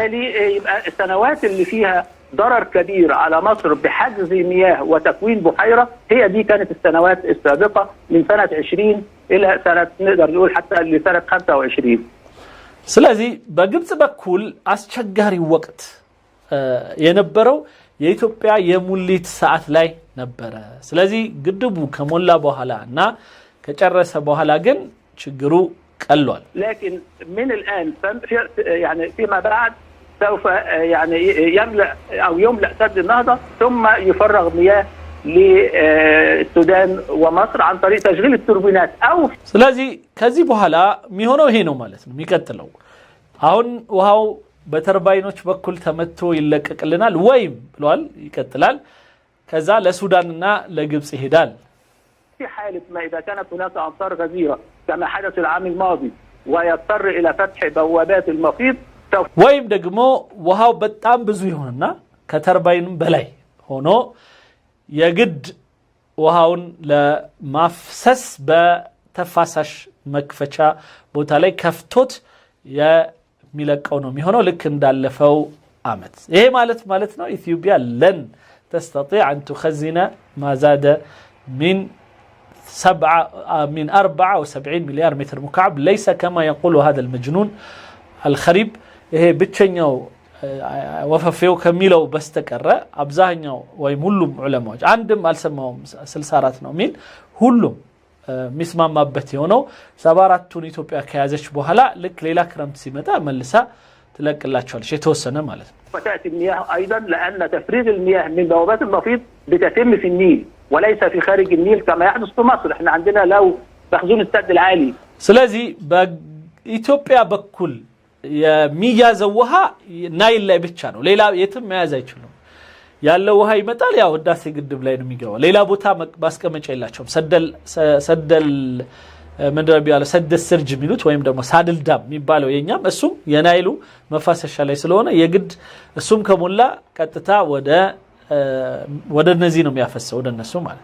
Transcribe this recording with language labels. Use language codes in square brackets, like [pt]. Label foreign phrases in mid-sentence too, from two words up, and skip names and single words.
[ar] يبقى السنوات اللي فيها ضرر كبير على مصر بحجز مياه وتكوين بحيرة هي دي كانت السنوات السابقة من سنة 20 إلى سنة نقدر نقول حتى لسنة 25 [am] ስለዚህ በግብጽ በኩል አስቸጋሪ ወቅት የነበረው የኢትዮጵያ የሙሊት ሰዓት ላይ ነበር ስለዚህ ግድቡ ከሞላ በኋላና ከጨረሰ በኋላ ግን ችግሩ قلوال [ar] لكن من الآن يعني فيما بعد سوف يعني يملأ أو يملأ سد النهضة ثم يفرغ مياه للسودان ومصر عن طريق تشغيل التوربينات أو [am] ስለዚህ ከዚህ በኋላ የሚሆነው ይሄ ነው ማለት ነው የሚቀጥለው አሁን ውሃው በተርባይኖች በኩል ተመቶ ይለቀቅልናል ወይም ብሏል ይቀጥላል ከዛ ለሱዳንና ለግብጽ ይሄዳል [ar] في حالة ما إذا كانت هناك أمطار غزيرة كما حدث العام الماضي ويضطر إلى فتح بوابات المفيض [am] ወይም ደግሞ ውሃው በጣም ብዙ ይሆንና ከተርባይንም በላይ ሆኖ የግድ ውሃውን ለማፍሰስ በተፋሳሽ መክፈቻ ቦታ ላይ ከፍቶት የሚለቀው ነው የሚሆነው ልክ እንዳለፈው አመት። ይሄ ማለት ነው ኢትዮጵያ ለን [ar] تستطيع أن تخزن ما زاد من 74 مليار متر مكعب، ليس كما يقول هذا المجنون الخريب [am] ይሄ ብቸኛው ወፈፌው ከሚለው በስተቀረ አብዛኛው ወይም ሁሉም ዑለማዎች አንድም አልሰማውም 64 ነው ሚል ሁሉም ሚስማማበት የሆነው 74ቱን ኢትዮጵያ ከያዘች በኋላ ልክ ሌላ ክረምት ሲመጣ መልሳ ትለቅላቸዋለች የተወሰነ ማለት ነው። [ar] فتأتي المياه أيضا لأن تفريغ المياه من بوابات المفيض بتتم في النيل وليس في خارج النيل كما يحدث في مصر. احنا عندنا لو مخزون السد العالي [am] ስለዚህ በኢትዮጵያ በኩል የሚያዘው ውሃ ናይል ላይ ብቻ ነው፣ ሌላ የትም መያዝ አይችሉም። ያለው ውሃ ይመጣል ያው ህዳሴ ግድብ ላይ ነው የሚገባው። ሌላ ቦታ ማስቀመጫ የላቸውም። ሰደል ምንድነው ያለው ሰደስ ስርጅ የሚሉት ወይም ደግሞ ሳድል ዳም የሚባለው የኛም እሱም የናይሉ መፋሰሻ ላይ ስለሆነ የግድ እሱም ከሞላ ቀጥታ ወደ እነዚህ ነው የሚያፈሰው ወደ እነሱ ማለት